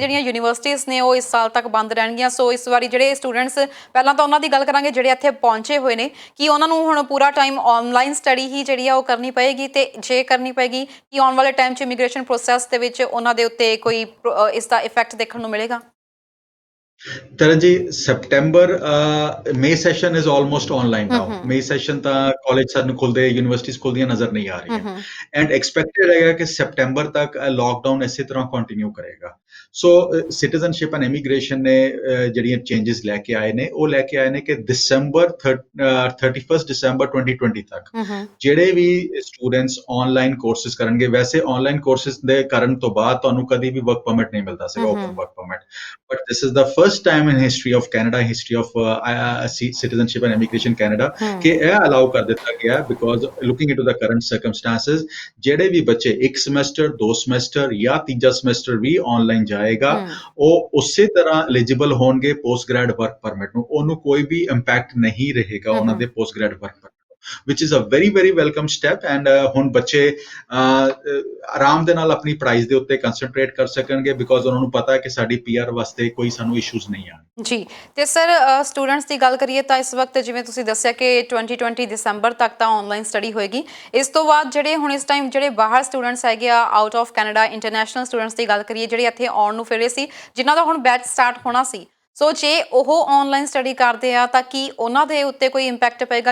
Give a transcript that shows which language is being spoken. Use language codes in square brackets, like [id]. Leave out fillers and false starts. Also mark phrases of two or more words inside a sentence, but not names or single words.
[pa] ਜਿਹੜੀਆਂ ਯੂਨੀਵਰਸਿਟੀਜ਼ ਨੇ ਉਹ ਇਸ ਸਾਲ ਤੱਕ ਬੰਦ ਰਹਿਣਗੀਆਂ। ਸੋ ਇਸ ਵਾਰੀ ਜਿਹੜੇ ਸਟੂਡੈਂਟਸ, ਪਹਿਲਾਂ ਤਾਂ ਉਹਨਾਂ ਦੀ ਗੱਲ ਕਰਾਂਗੇ ਜਿਹੜੇ ਇੱਥੇ ਪਹੁੰਚੇ ਹੋਏ ਨੇ, ਕਿ ਉਹਨਾਂ ਨੂੰ ਹੁਣ ਪੂਰਾ ਟਾਈਮ [en] online study [pa] ਹੀ ਜਿਹੜੀ ਆ ਉਹ ਕਰਨੀ ਪਏਗੀ, ਤੇ ਜੇ ਕਰਨੀ ਪਏਗੀ ਕਿ ਆਉਣ ਵਾਲੇ ਟਾਈਮ 'ਚ [en] immigration process [pa] ਦੇ ਵਿੱਚ ਉਹਨਾਂ ਦੇ ਉੱਤੇ ਕੋਈ ਇਸ ਦਾ ਇਫੈਕਟ ਦੇਖਣ ਨੂੰ ਮਿਲੇਗਾ? Taran ji, [en] September May session is almost online now. ਹੂੰ May session [pa] ਤਾਂ ਕਾਲਜ ਸਾਨੂੰ ਖੁੱਲਦੇ, ਯੂਨੀਵਰਸਿਟੀਜ਼ ਖੁੱਲਦੀਆਂ ਨਜ਼ਰ ਨਹੀਂ ਆ ਰਹੀਆਂ, ਹੂੰ [en] and expected [pa] ਹੈਗਾ ਕਿ ਸੈਪਟੈਂਬਰ ਤੱਕ ਲਾਕਡਾਊਨ ਇਸੇ ਤਰ੍ਹਾਂ ਕੰਟੀਨਿਊ ਕਰੇਗਾ। ਸੋ [en] citizenship and immigration [pa] ਨੇ ਜਿਹੜੀਆਂ ਚੇਂਜਸ ਲੈ ਕੇ ਆਏ ਨੇ, ਉਹ ਲੈ ਕੇ ਆਏ ਨੇ ਕਿ ਦਸੰਬਰ 31 ਦਸੰਬਰ 2020 ਤੱਕ ਹੂੰ ਜਿਹੜੇ ਵੀ ਸਟੂਡੈਂਟਸ [en] online courses [pa] ਕਰਨਗੇ, ਵੈਸੇ [en] online courses [pa] ਦੇ ਕਰਨ ਤੋਂ ਬਾਅਦ ਤੁਹਾਨੂੰ ਕਦੀ ਵੀ [en] work permit [pa] ਨਹੀਂ ਮਿਲਦਾ ਸੀਗਾ, [en] open work permit, but this is the first time in history of Canada, history of citizenship and immigration Canada, [pa] ਕਿ ਇਹ ਅਲਾਉ ਕਰ ਦਿੱਤਾ ਗਿਆ [en] because looking into the current circumstances, [pa] ਜਿਹੜੇ ਵੀ ਬੱਚੇ ਇੱਕ ਸਮੈਸਟਰ, 2 ਸਮੈਸਟਰ ਜਾਂ ਤੀਜਾ ਸਮੈਸਟਰ ਵੀ ਆਨਲਾਈਨ ਜਾਏਗਾ, ਉਹ ਉਸੇ ਤਰ੍ਹਾਂ ਐਲੀਜੀਬਲ ਹੋਣਗੇ [en] post grad work permit [pa] ਨੂੰ, ਉਹਨੂੰ ਕੋਈ ਵੀ ਇੰਪੈਕਟ ਨਹੀਂ ਰਹੇਗਾ ਉਹਨਾਂ ਦੇ [en] post grad work permit, which is a very very welcome step। [pa] and ਹੁਣ ਬੱਚੇ ਆਰਾਮ ਦੇ ਨਾਲ ਆਪਣੀ ਪੜ੍ਹਾਈ ਦੇ ਉੱਤੇ ਕਨਸੈਂਟਰੇਟ ਕਰ ਸਕਣਗੇ ਬਿਕੋਜ਼ ਉਹਨਾਂ ਨੂੰ ਪਤਾ ਹੈ ਕਿ ਸਾਡੀ ਪੀਆਰ ਵਾਸਤੇ ਕੋਈ ਸਾਨੂੰ ਇਸ਼ੂਜ਼ ਨਹੀਂ ਆਣ ਜੀ। ਤੇ ਸਰ, ਸਟੂਡੈਂਟਸ ਦੀ ਗੱਲ ਕਰੀਏ ਤਾਂ ਇਸ ਵਕਤ ਜਿਵੇਂ ਤੁਸੀਂ ਦੱਸਿਆ ਕਿ 2020 ਦਸੰਬਰ ਤੱਕ ਤਾਂ [en] online study [pa] ਹੋਏਗੀ। ਇਸ ਤੋਂ ਬਾਅਦ ਜਿਹੜੇ ਹੁਣ ਇਸ ਟਾਈਮ ਜਿਹੜੇ ਬਾਹਰ ਸਟੂਡੈਂਟਸ ਹੈਗੇ ਆ, [en] out of Canada international students [pa] ਦੀ ਗੱਲ ਕਰੀਏ, ਜਿਹੜੇ ਇੱਥੇ ਆਉਣ ਨੂੰ ਫਿਰ ਰਹੇ ਸੀ, ਜਿਨ੍ਹਾਂ ਦਾ ਹੁਣ [en] batch start [pa] ਹੋਣਾ ਸੀ, ਸੋ ਜੇ ਉਹ [en] online study [pa] ਕਰਦੇ ਆ ਤਾਂ ਕੀ ਉਹਨਾਂ ਦੇ ਉੱਤੇ ਕੋਈ ਇੰਪੈਕਟ ਪਏਗਾ?